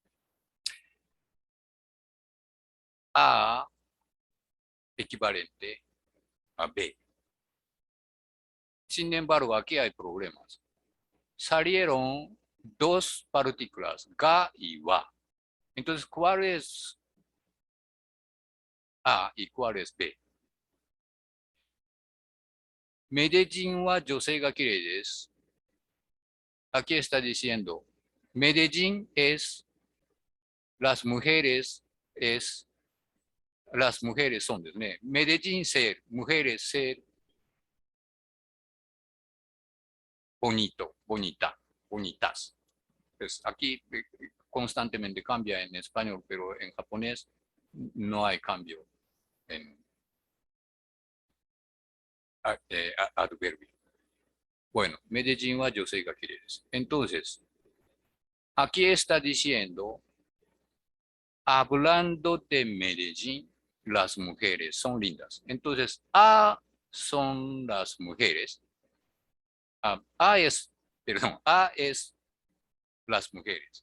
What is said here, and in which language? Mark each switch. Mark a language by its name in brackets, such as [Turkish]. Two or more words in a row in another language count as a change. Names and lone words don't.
[Spanish] A equivalente a B. Sin embargo, aquí hay problemas. Salieron dos partículas, ga y wa. Entonces, ¿cuál es A y cuál es B? [Japanese] メデジンは女性が綺麗です。 [Spanish] Aquí está diciendo, Medellín es, las mujeres es, las mujeres son ですね。Medellín ser, mujeres ser, bonito, bonita, bonitas. Pues aquí constantemente cambia en español, pero en japonés no hay cambio en adverbio. [Japanese] Bueno, Medellín は女性が綺麗です. [Spanish] Entonces, aquí está diciendo, hablando de Medellín, las mujeres son lindas. Entonces, A son las mujeres. A es, perdón, A es las mujeres.